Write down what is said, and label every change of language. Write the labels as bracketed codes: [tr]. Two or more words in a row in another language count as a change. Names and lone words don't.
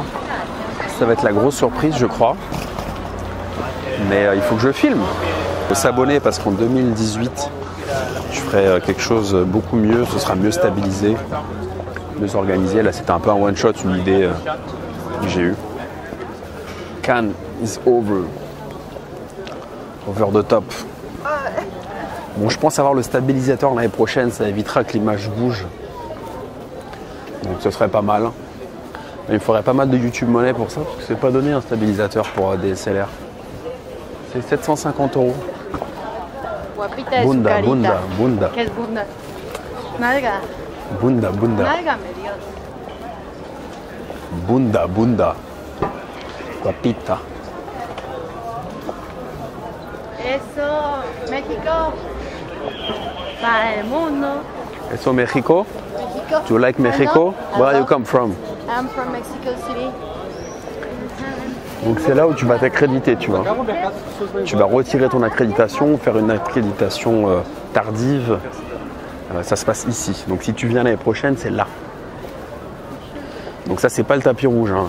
[fr] Ça va être la grosse surprise, je crois. Mais il faut que je filme. Il faut s'abonner parce qu'en 2018, je ferai quelque chose beaucoup mieux. Ce sera mieux stabilisé, mieux organisé. Là, c'était un peu un one-shot, une idée que j'ai eue. [en] Cannes is over. Over the top. [fr] Bon, je pense avoir le stabilisateur l'année prochaine, ça évitera que l'image bouge. Donc ce serait pas mal. Mais il faudrait pas mal de YouTube monnaie pour ça, parce que c'est pas donné un stabilisateur pour DSLR. C'est 750 €. [es] Guapita de Bunda, su carita. bunda, bunda. ¿Qué es bunda? Nalga. Bunda, bunda. Nalga, me dio. Bunda, bunda. Guapita. Eso, México. Para el mundo. Eso Mexico? México. [en] Do you like Mexico? Where you come from? I'm from Mexico City. [fr] Donc c'est là où tu vas t'accréditer, tu vois. Tu vas retirer ton accréditation, faire une accréditation tardive. Ça se passe ici. Donc si tu viens l'année prochaine, c'est là. Donc ça, c'est pas le tapis rouge. Hein.